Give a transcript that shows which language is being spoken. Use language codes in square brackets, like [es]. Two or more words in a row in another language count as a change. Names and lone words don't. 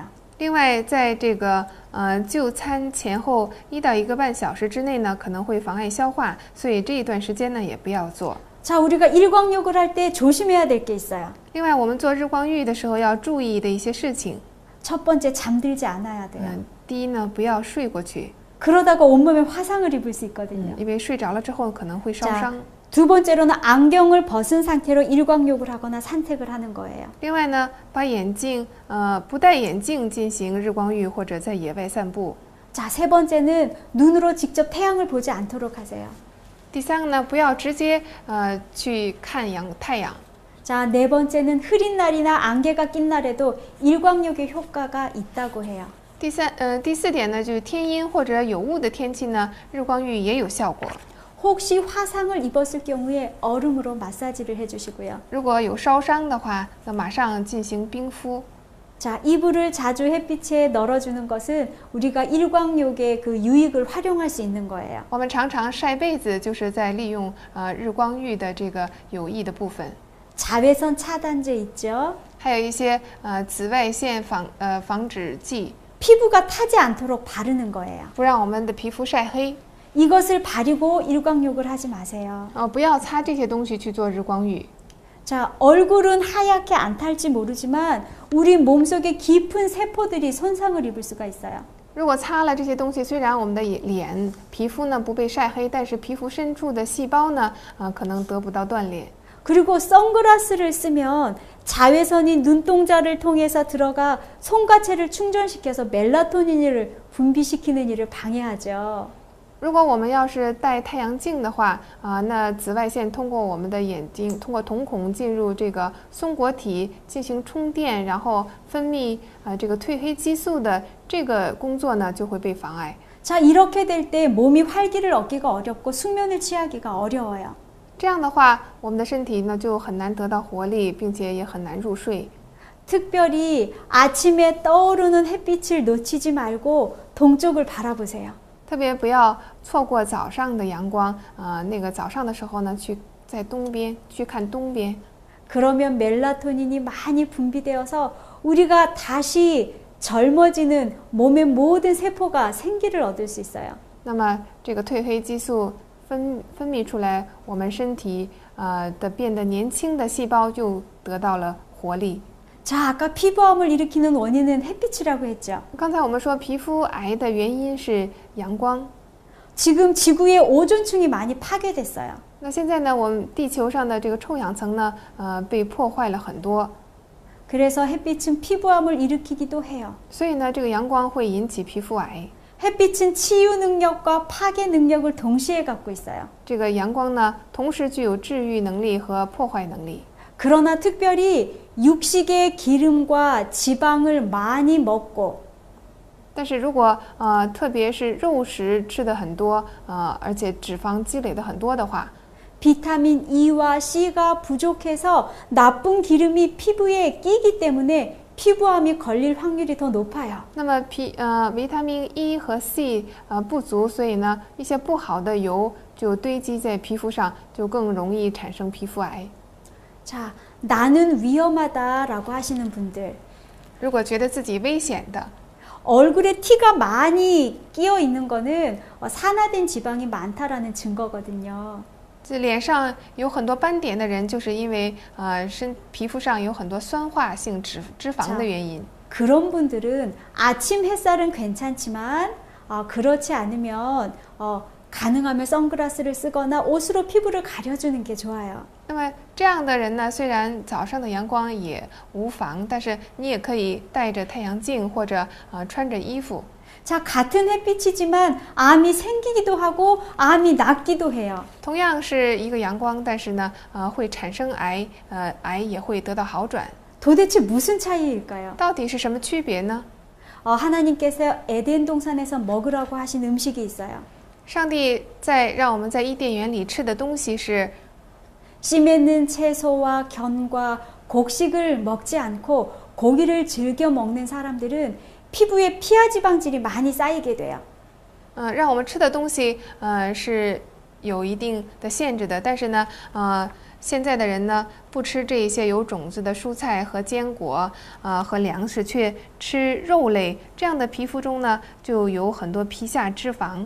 [zh] 另外，在这个就餐前后1到1个半小时之内呢，可能会妨碍消化，所以这一段时间呢也不要做。 [ko] 자, 우리가 일광욕을 할 때 조심해야 될 게 있어요. [zh] 另外，我们做日光浴的时候要注意的一些事情。 [ko] 첫 번째, 잠들지 않아야 돼요. [zh] 第一呢，不要睡过去， [ko] 그러다가 온몸에 화상을 입을 수 있거든요. [zh] 因为睡着了之后可能会烧伤。 [ko] 두 번째로는 안경을 벗은 상태로 일광욕을 하거나 산책을 하는 거예요. [zh] 另外呢，把眼镜不戴眼镜进行日光浴或者在野外散步。 [ko] 자, 세 번째는 눈으로 직접 태양을 보지 않도록 하세요. [zh] 第三个呢，不要直接去看太阳。 [ko] 자, 네 번째는 흐린 날이나 안개가 낀 날에도 일광욕의 효과가 있다고 해요. [zh] 第四点呢，就是天阴或者有雾的天气呢，日光浴也有效果。 [ko] 혹시 화상을 입었을 경우에 얼음으로 마사지를 해주시고요. [zh] 如果有烧伤的话，那马上进行冰敷。 [ko] 자, 이불을 자주 햇빛에 널어주는 것은 우리가 일광욕의 그 유익을 활용할 수 있는 거예요. [zh] 我们常常晒被子，就是在利用日光浴的这个有益的部分。 [ko] 자외선 차단제 있죠. [zh] 还有一些紫外线防止剂， [ko] 피부가 타지 않도록 바르는 거예요. [zh] 不让我们的皮肤晒黑。 [ko] 이것을 바르고 일광욕을 하지 마세요. [zh] 不要擦这些东西去做日光浴。 [ko] 자, 얼굴은 하얗게 안 탈지 모르지만 우리 몸속에 깊은 세포들이 손상을 입을 수가 있어요. [zh] 如果擦了这些东西，虽然我们的脸皮肤呢不被晒黑，但是皮肤深处的细胞呢，可能得不到锻炼。 [ko] 그리고 선글라스를 쓰면 자외선이 눈동자를 통해서 들어가 송가체를 충전시켜서 멜라토닌을 분비시키는 일을 방해하죠. [zh] 如果我们要是戴太阳镜的话，那紫外线通过我们的眼睛，通过瞳孔进入这个松果体进行充电，然后分泌这个褪黑激素的这个工作呢就会被妨碍。 [ko] 자, 이렇게 될 때 몸이 활기를 얻기가 어렵고 숙면을 취하기가 어려워요. [zh] 这样的话，我们的身体呢就很难得到活力，并且也很难入睡。 [ko] 특별히 아침에 떠오르는 햇빛을 놓치지 말고 동쪽을 바라보세요. [zh] 特别不要错过早上的阳光，那个早上的时候呢，在东边去看东边。 [ko] 그러면 멜라토닌이 많이 분비되어서 우리가 다시 젊어지는 몸의 모든 세포가 생기를 얻을 수 있어요. [zh] 那么这个褪黑激素分泌出来，我们身体的变得年轻的细胞就得到了活力。 [ko] 자, 아까 피부암을 일으키는 원인은 햇빛이라고 했죠. [zh] 刚才我们说皮肤癌的原因是阳光。 [ko] 지금 지구의 오존층이 많이 파괴됐어요. [zh] 那现在呢，我们地球上的这个臭氧层呢，被破坏了很多。 [ko] 그래서 햇빛은 피부암을 일으키기도 해요. [zh] 所以呢，这个阳光会引起皮肤癌。 [ko] 햇빛은 치유 능력과 파괴 능력을 동시에 갖고 있어요. [zh] 这个阳光呢，同时具有治愈能力和破坏能力。 [ko] 그러나 특별히 육식의 기름과 지방을 많이 먹고 [zh] 但是如果特别是肉食吃的很多，而且脂肪积累的很多的话， [ko] 비타민 E와 C가 부족해서 나쁜 기름이 피부에 끼기 때문에 피부암이 걸릴 확률이 더 높아요. [zh] 那么维他命 E 和 C 不足，所以呢，一些不好的油就堆积在皮肤上，就更容易产生皮肤癌。 [ko] 자, 나는 위험하다라고 하시는 분들, [zh] 如果觉得自己危险的， [ko] 얼굴에 티가 많이 끼어 있는 거는 산화된 지방이 많다라는 증거거든요. [zh] 这脸上有很多斑点的人，就是因为皮肤上有很多酸化性脂肪的原因。 [ko] 그런 분들은 아침 햇살은 괜찮지만 그렇지 않으면 가능하면 선글라스를 쓰거나 옷으로 피부를 가려주는 게 좋아요. [zh] 那么这样的人呢，虽然早上的阳光也无妨，但是你也可以戴着太阳镜或者穿着衣服。 [ko] 자, 같은 햇빛이지만 암이 생기기도 하고 암이 낫기도 해요. [zh] 同样是一个阳光，但是呢，会产生癌，癌也会得到好转。 [ko] 도대체 무슨 차이일까요? [zh] 到底是什么区别呢？ [ko] 하나님께서 에덴 동산에서 먹으라고 하신 음식이 있어요. [zh] 上帝让我们在伊甸园里吃的东西是 [ko] 씨 맺는 채소와 견과 곡식을 먹지 않고 고기를 즐겨 먹는 사람들은 피부에 피하 지방질이 많이 쌓이게 돼요. [zh] 让我们吃的东西是有一定的限制的，但是呢，现在的人呢不吃这一些有种子的蔬菜和坚果和粮食，却吃肉类，这样的皮肤中呢就有很多皮下脂肪。